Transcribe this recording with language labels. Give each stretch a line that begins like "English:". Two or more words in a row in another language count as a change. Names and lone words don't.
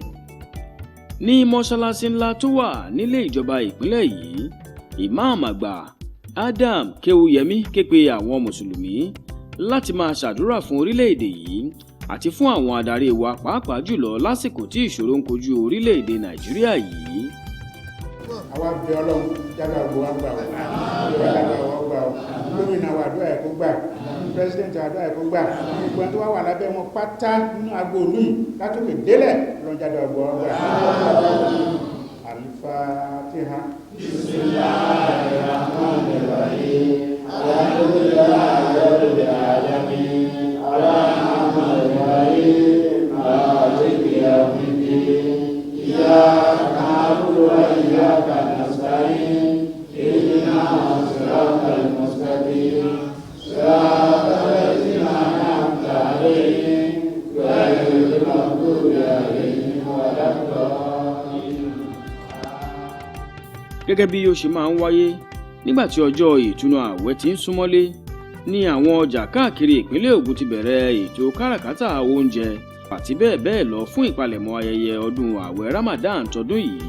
Yoruba: ní mọ́ṣáláṣí ńlá tó wà nílé ìjọba ìpínlẹ̀ yìí, Imam àgbà Adam Kéwúyẹmí ké pe àwọn mùsùlùmí láti máa ṣàdúrà fún orílẹ̀-èdè yìí àti fún àwọn adarí wa pàápàá jùlọ lásìkò tí ìṣòro ń kojú orílẹ̀-èdè Nàìjíríà yìí. àwa bẹ Ọlọ́run jábà gbọ́ wá gbà wọ́n gbà wọ́n gómìnà wa àdúrà ẹ̀ kó gbà pírẹsidẹ́ntì àdúrà ẹ̀ kó gbà gbogbo ẹni tó wà lábẹ́ wọn pátá nínú agboolú yìí látòkè délẹ̀ lọ́n jábà gbọ́ wá gbà.
Arabic: Al-Fatiha. بسم الله الرحمن الرحيم الحمد لله رب العالمين. الرحمن الرحيم مالك يوم الدين. إياك نعبد وإياك نستعين. اهدنا الصراط المستقيم. صراط الذين أنعمت عليهم غير المغضوب عليهم ولا الضالين.
Yoruba: Gẹ́gẹ́ bí ó ṣe máa ń wáyé nígbà tí ọjọ́ ìtúnu ààwẹ̀ ti ń súnmọ́lé ní àwọn ọjà káàkiri ìpínlẹ̀ Ògùn ti bẹ̀rẹ̀ ètò káràkátà oúnjẹ àti bẹ́ẹ̀ bẹ́ẹ̀ lọ fún ìpalẹ̀mọ́ ayẹyẹ ọdún ààwẹ̀ Ramadan tọdún yìí.